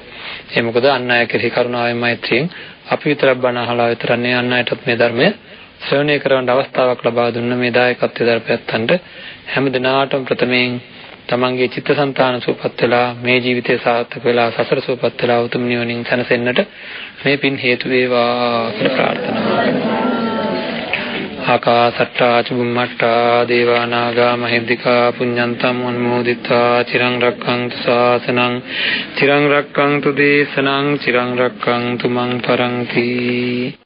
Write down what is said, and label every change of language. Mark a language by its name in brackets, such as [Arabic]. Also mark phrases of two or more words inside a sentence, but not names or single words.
[Sinhala] ඒ මොකද අන් අය කෙරෙහි කරුණාවෙන් මෛත්‍රියෙන් අපි විතරක් බණ අහලා විතරන්නේ අන් අයටත් මේ ධර්මය ශ්‍රවණය කරවන්න අවස්ථාවක් ලබා දුන්න මේ දායකත්වයේ දරපැත්තන්ට හැම දිනාටම ප්‍රථමයෙන් තමන්ගේ චිත්තසංතාන සුවපත් වෙලා මේ ජීවිතය සාර්ථක වෙලා සසර සුවපත් වෙලා උතුම් නිවනින් සැනසෙන්නට මේ පින් හේතු වේවා කියලා ප්‍රාර්ථනා කරනවා. [Pali] ආකාසට්ටා චුම්මට්ටා දේවා නාග මහිද්దికා පුඤ්ඤන්තං අනුමෝදිත්වා චිරං රක්ඛන්තු ශාසනං චිරං රක්ඛන්තු දේශනං චිරං රක්ඛන්තු මං පරන්ති.